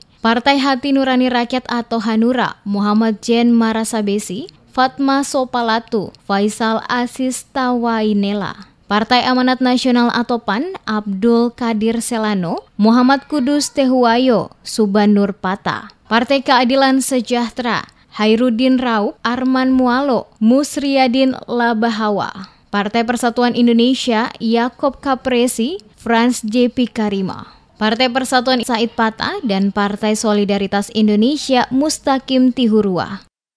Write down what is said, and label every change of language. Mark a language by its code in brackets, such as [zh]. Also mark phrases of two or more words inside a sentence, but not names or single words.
[id] Partai Hati Nurani Rakyat atau Hanura, Muhammad Jen Marasabesi, Fatma Sopalatu, Faisal Asis Tawainela. Partai Amanat Nasional atau PAN, Abdul Kadir Selano, Muhammad Kudus Tehuayo, Subanur Pata. Partai Keadilan Sejahtera, Hairudin Raub, Arman Mualo, Musriyadin Labahawa. Partai Persatuan Indonesia, Yakob Kapresi, Frans JP Karima. Partai Persatuan Said Pata dan Partai Solidaritas Indonesia, Mustaqim Tihurua.